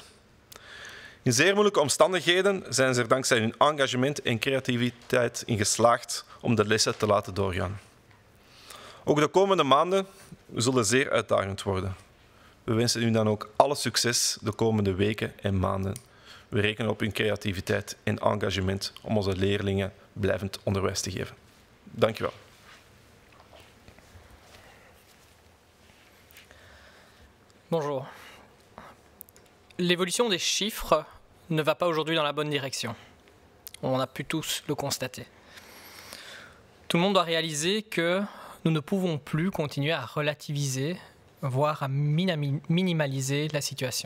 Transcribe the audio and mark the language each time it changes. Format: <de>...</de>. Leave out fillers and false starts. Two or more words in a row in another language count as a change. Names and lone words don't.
<nl>In zeer moeilijke omstandigheden zijn ze er dankzij hun engagement en creativiteit in geslaagd om de lessen te laten doorgaan. Ook de komende maanden zullen zeer uitdagend worden. We wensen u dan ook alle succes de komende weken en maanden. We rekenen op uw creativiteit en engagement om onze leerlingen blijvend onderwijs te geven. Dank u wel.</nl> <fr>Bonjour. L'évolution des chiffres ne va pas aujourd'hui dans la bonne direction. On a pu tous le constater. Tout le monde doit réaliser que nous ne pouvons plus continuer à relativiser, voire à minimaliser la situation.</fr>